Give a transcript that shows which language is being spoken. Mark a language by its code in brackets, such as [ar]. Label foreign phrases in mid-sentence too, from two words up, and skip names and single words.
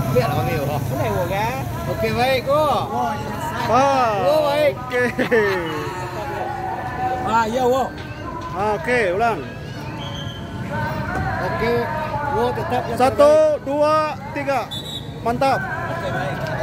[vi] biết là bao nhiêu không? Cái này của gá. [id] Ok baik kok. Baik. Iya wo. Oke, ulang. Oke, wo tetap yang 1, 2, 3. Mantap. Oke baik.